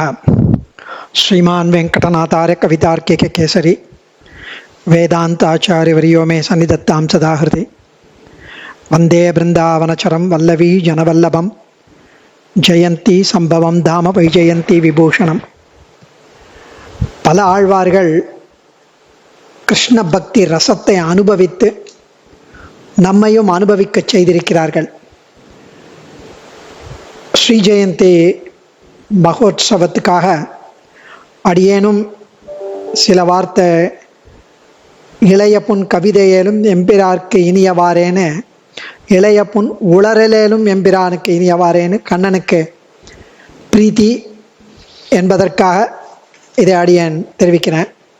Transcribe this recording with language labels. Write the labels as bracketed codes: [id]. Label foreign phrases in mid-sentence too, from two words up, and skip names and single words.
[sa] श्रीमान वेंकटनाथार्य कवितार्किक केसरी वेदांताचार्यवर्यो मे सन्निधत्तां सदा हृदि वंदे बृंदावनचरं वल्लवी जनवल्लभं जयंती संभवं धाम वैजयंती विभूषणம். [ta] பல ஆழ்வார்கள் கிருஷ்ண பக்தி ரசத்தை அனுபவித்து நம்மையும் அனுபவிக்க செய்திருக்கிறார்கள். ஸ்ரீ ஜெயந்தி மகோத்சவத்துக்காக அடியேனும் சில வார்த்தை இளைய புன் கவிதையிலும் எம்பிராருக்கு இனியவாறேன்னு, இளைய புன் உளரலேலும் எம்பிரானுக்கு இனியவாறேன்னு கண்ணனுக்கு பிரீத்தி என்பதற்காக இதை அடியேன் தெரிவிக்கிறேன்.